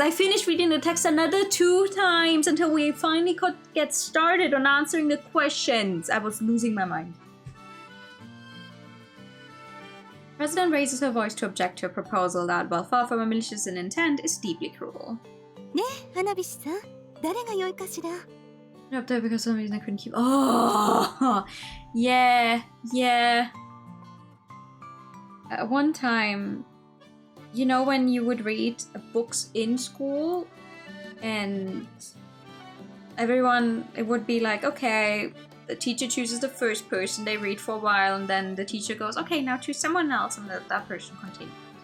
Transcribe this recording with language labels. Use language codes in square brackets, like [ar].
[en] I finished reading the text another 2 times until we finally could get started on answering the questions. I was losing my mind. President raises her voice to object to a proposal that, while far from a malicious in intent, is deeply cruel. [ja] ねえ、花火師さん、誰が良いかしら。 [en] Up there because for some reason I couldn't keep. Oh, yeah. At one time, you know when you would read books in school, and everyone, it would be like, okay, the teacher chooses the first person, they read for a while, and then the teacher goes, okay, now choose someone else, and that person continues.